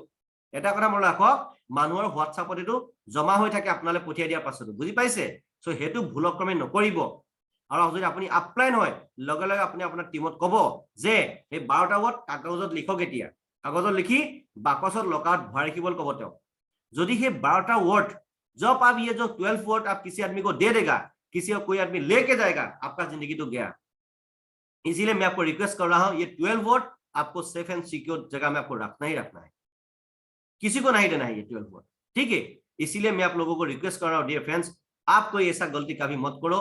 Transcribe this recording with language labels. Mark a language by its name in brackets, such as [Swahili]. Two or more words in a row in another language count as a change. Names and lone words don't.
[Assamese] এটা কথা মনত ৰাখক, মানুহৰ হোৱাটছআপত এইটো জমা হৈ থাকে আপোনালে পঠিয়াই দিয়াৰ পাছতো, বুজি পাইছে? সো সেইটো ভুলক্ৰমে নকৰিব। আৰু যদি আপুনি আপলাইন হয়, লগে লগে আপুনি আপোনাৰ টিমত ক'ব যে এই 12টা ওয়ার্ড কাগজত লিখক, এতিয়া কাগজত লিখি বাকচত লকাৰত ভৰাই ৰাখিবলৈ ক'ব তেওঁক। যদি সেই 12টা ওয়ার্ড, [Hindi] जब आप ये जो 12 वर्ड आप किसी आदमी को दे देगा, किसी को कोई आदमी लेके जाएगा, आपका जिंदगी तो गया। इसीलिए मैं आपको रिक्वेस्ट कर रहा हूं, ये 12 वर्ड आपको [English] safe and secure [Hindi] जगह में आपको रखना ही रखना है, किसी को नहीं देना है ये 12 वर्ड। ठीक है, इसीलिए मैं आप लोगों को रिक्वेस्ट कर रहा हूं, [English] dear friends, [Hindi] आप कोई ऐसा गलती कभी मत करो।